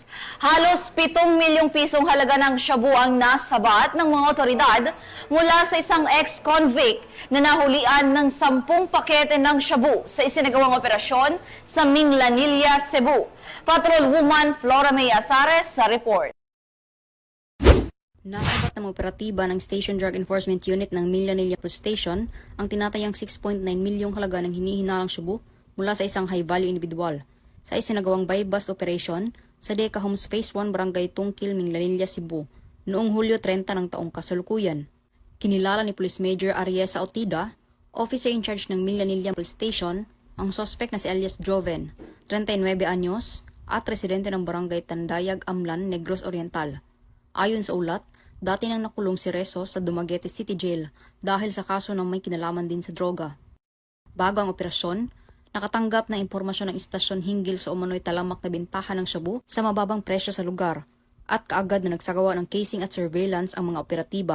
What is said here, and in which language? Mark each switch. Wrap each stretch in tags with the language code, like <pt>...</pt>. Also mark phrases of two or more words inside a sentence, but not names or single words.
<tl>Halos 7 milyong pisong halaga ng shabu ang nasabat ng mga otoridad mula sa isang ex-convict na nahulian ng 10 pakete ng shabu sa isinagawang operasyon sa Minglanilla, Cebu. Patrolwoman Flora May Azares sa report. Nasabat ng operatiba ng Station Drug Enforcement Unit ng Minglanilla Police Station ang tinatayang 6.9 milyong halaga ng hinihinalang shabu mula sa isang</tl> <en>high-value individual</en> <tl>sa isinagawang</tl> <en>buy-bust operation</en> <tl>sa Deca Homes Phase 1 Barangay Tungkil, Minglanilla, Cebu noong Hulyo 30 ng taong kasalukuyan. Kinilala ni Police Major Ariesa Otida,</tl> <en>officer in charge</en> <tl>ng Minglanilla Police Station, ang suspect na si Elias Joven, 39 anyos, at residente ng Barangay Tandayag, Amlan, Negros Oriental. Ayon sa ulat, dati nang nakulong si Reso sa Dumaguete City Jail dahil sa kaso ng may kinalaman din sa droga. Bago ang operasyon, nakatanggap ng impormasyon ng istasyon hinggil sa umano'y talamak na bintahan ng shabu sa mababang presyo sa lugar at kaagad na nagsagawa ng casing at surveillance ang mga operatiba.</tl>